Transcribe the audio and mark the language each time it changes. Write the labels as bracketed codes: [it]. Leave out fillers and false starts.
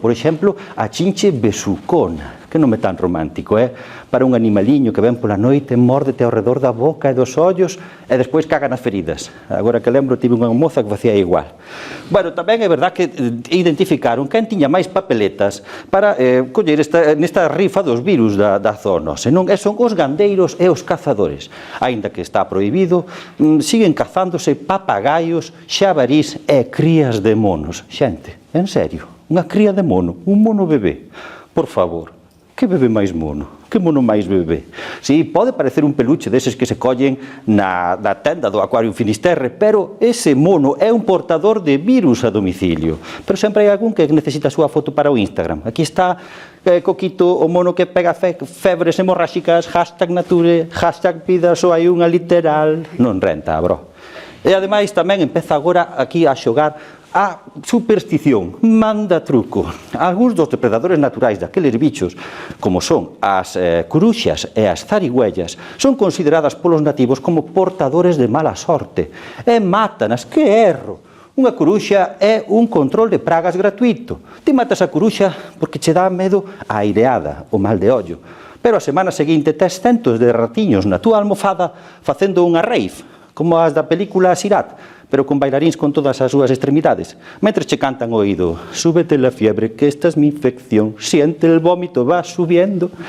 [gl] Por exemplo, a chinche besucona. Que nome tan romántico, para un animaliño que ven pola noite, mórdete ao redor da boca e dos ollos e despois caga nas feridas. Agora que lembro, tive unha moza que facía igual. Tamén é verdad que identificaron quen tiña máis papeletas para coller nesta rifa dos virus da zoonose. E son os gandeiros e os cazadores. Aínda que está prohibido, siguen cazándose papagaios, xabarís e crías de monos. Xente, en serio, unha cría de mono, un mono bebé. Por favor. Que bebé máis mono? Que mono máis bebé? Si, pode parecer un peluche deses que se collen na tenda do Acuario Finisterre, pero ese mono é un portador de virus a domicilio. Pero sempre hai algún que necesita a súa foto para o Instagram. Aquí está Coquito, o mono que pega febres hemorráxicas, #nature, #vida, só hai unha literal. Non renta, bro. E ademais tamén empeza agora aquí a xogar a superstición, manda truco. Algúns dos depredadores naturais daqueles bichos, como son as curuxas e as zarigüellas, son consideradas polos nativos como portadores de mala sorte e mátanas. Que erro! Unha curuxa é un control de pragas gratuito. Ti matas a curuxa porque che dá medo a aireada, o mal de ollo. Pero a semana seguinte tes centos de ratiños na túa almofada facendo unha rave, como as da película Sirat, pero con bailaríns con todas as súas extremidades. Mentres che cantan o oído, [es] súbete la fiebre, que esta es mi infección, siente el vómito, va subiendo.